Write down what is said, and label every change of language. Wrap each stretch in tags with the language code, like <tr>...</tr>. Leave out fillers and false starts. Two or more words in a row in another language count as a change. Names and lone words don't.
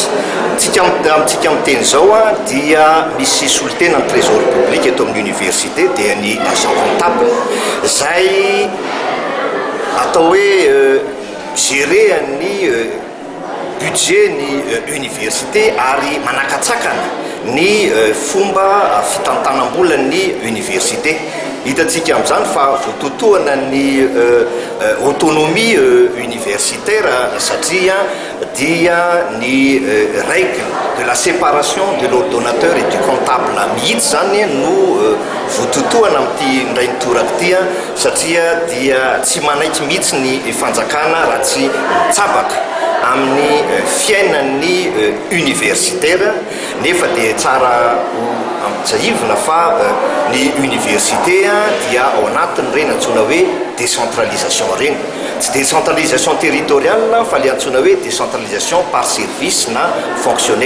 <mg>Amintsika amin'ny teny zao dia misy solitena ny</mg> <fr>trésor public</fr> <mg>eto amin'ny université dia ny</mg> <fr>agent comptable</fr> <mg>izay atao hoe gérer ny budget ny université ary manakatsakana ny fomba fitantanam-bola ny université. Hitantsika amin'izany fa voatotoana ny</mg> <fr>autonomie universitaire</fr> <mg>satria dia ny</mg> <fr>règle de la séparation de l'ordonnateur et du comptable</fr> <mg>mihitsy zany no voatotoana amin'ity ndray nitoraka ty satria dia tsy manaiky mihitsy ny fanjakana raha tsy mitsabaka amin'ny fiainan'ny universitaire. Nefa dia tsara ampijaivina fa ny université dia ao anatiny reny antsoina hoe décentralisation reny, tsy</mg> <fr>décentralisation territoriale</fr> <mg>fa le antsoina hoe</mg> <fr>décentralisation par service</fr> <mg>na fonctionnel.</mg>